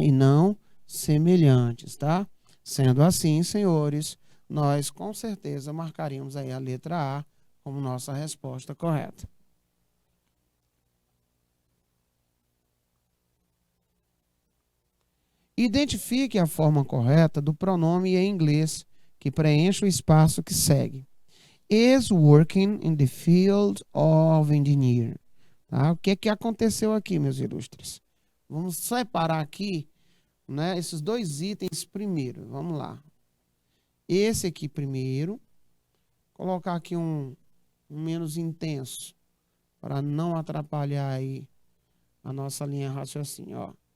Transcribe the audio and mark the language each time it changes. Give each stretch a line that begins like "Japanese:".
Portuguese: E não semelhantes, tá? Sendo assim, senhores, nós com certeza marcaríamos aí a letra A como nossa resposta correta. Identifique a forma correta do pronome em inglês que preenche o espaço que segue.
English: Is working in the field of engineer.
Portuguese: Tá? O que aconteceu aqui, meus ilustres? Vamos separar aqui, né, esses dois itens primeiro. Vamos lá. Esse aqui primeiro. Colocar aqui um menos intenso para não atrapalhar aí a nossa linha de raciocínio. Ó.